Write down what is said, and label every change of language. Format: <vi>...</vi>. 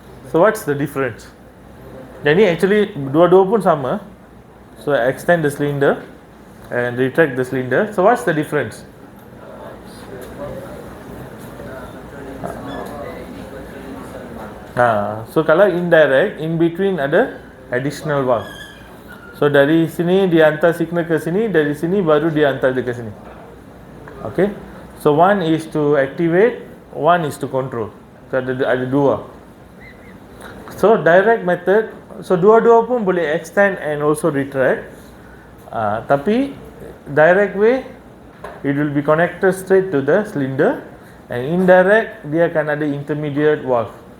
<en>So what's the difference? Yang ni actually dua-dua pun sama. So extend the cylinder and retract the cylinder. So what's the difference?</en> <ms>So kalau indirect, in between ada additional valve. So dari sini dia hantar signal ke sini, dari sini baru dia hantar dia ke sini.</ms> <en>Okay. So one is to activate, one is to control.</en> <ms>So ada dua. So direct method, so dua-dua pun boleh extend and also retract.</ms> <en>Tapi direct way, it will be connected straight to the cylinder, and indirect dia akan ada intermediate valve.</en>